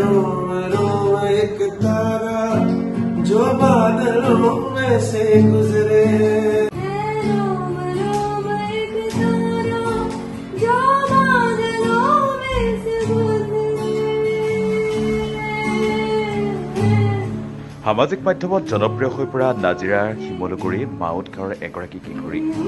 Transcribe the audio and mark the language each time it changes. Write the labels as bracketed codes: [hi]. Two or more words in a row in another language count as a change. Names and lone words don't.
[hi] रोम रोम एक तारा जो बादलों में से गुजरे [as] সামাজিক মাধ্যমত জনপ্ৰিয় হৈ পৰা নাজিৰাৰ শিমলুগুৰি মাউত গাঁৱৰ এগৰাকী কিশোৰী